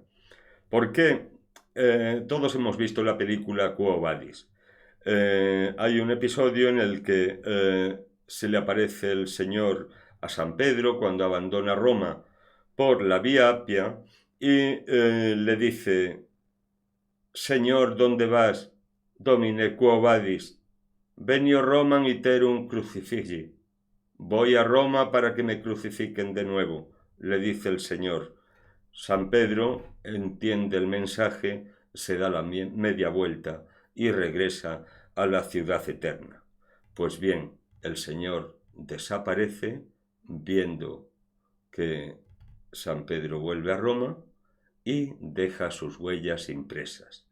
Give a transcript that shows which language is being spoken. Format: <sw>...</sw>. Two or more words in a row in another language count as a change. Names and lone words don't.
<es>¿Por qué? Todos hemos visto la película Quo Vadis. Hay un episodio en el que se le aparece el Señor a San Pedro cuando abandona Roma por la Vía Appia y le dice: Señor, ¿dónde vas?</es> <la>Domine quo vadis? Venio Roman iterum crucifigi.</la> <es>Voy a Roma para que me crucifiquen de nuevo, le dice el Señor. San Pedro entiende el mensaje, se da la media vuelta y regresa a la ciudad eterna. Pues bien, el Señor desaparece viendo que San Pedro vuelve a Roma y deja sus huellas impresas.</es>